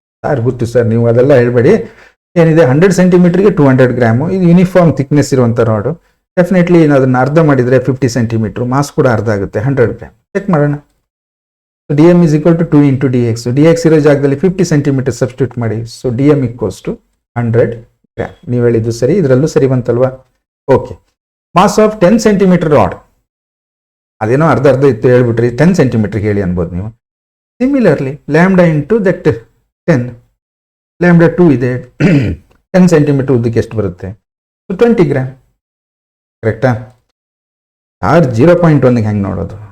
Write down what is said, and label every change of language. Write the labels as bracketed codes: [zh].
[kn] Sir ಗೊತ್ತು sir, ನೀವು ಅದೆಲ್ಲ ಹೇಳ್ಬೇಡಿ. ಏನಿದೆ, 100 ಸೆಂಟಿಮೀಟರ್ಗೆ 200 ಗ್ರಾಮು, ಇದು ಯೂನಿಫಾರ್ಮ್ ಥಿಕ್ನೆಸ್ ಇರುವಂಥ ರಾಡು. ಡೆಫಿನೆಟ್ಲಿ ಅದನ್ನ ಅರ್ಧ ಮಾಡಿದ್ರೆ 50 ಸೆಂಟಿಮೀಟರ್, ಮಾಸ್ ಕೂಡ ಅರ್ಧ ಆಗುತ್ತೆ, 100 ಗ್ರಾಮ್. ಚೆಕ್ ಮಾಡೋಣ. [en] dm is equal to 2 into dx. dx ಇರೋ ಜಾಗದಲ್ಲಿ 50 centimetre substitute ಮಾಡಿ. So dm equals to 100 gram. [kn] ನೀವು ಹೇಳಿದ್ದು ಸರಿ, ಇದರಲ್ಲೂ ಸರಿ ಬಂತಲ್ವಾ? Okay, mass of 10 centimetre rod, ಅದೇನೋ ಅರ್ಧ ಇತ್ತು ಹೇಳ್ಬಿಟ್ರಿ, 10 ಸೆಂಟಿಮೀಟರ್ ಹೇಳಿ ಅನ್ಬೋದು ನೀವು. Similarly lambda into that 10, lambda 2 ಇದೆ, 10 ಸೆಂಟಿಮೀಟರ್ ಉದ್ದಕ್ಕೆ ಎಷ್ಟು ಬರುತ್ತೆ? 20 ಗ್ರಾಮ್. ಕರೆಕ್ಟಾ? ಚಾರ್ಜ್ 0.1ಗೆ ಹೆಂಗೆ ನೋಡೋದು?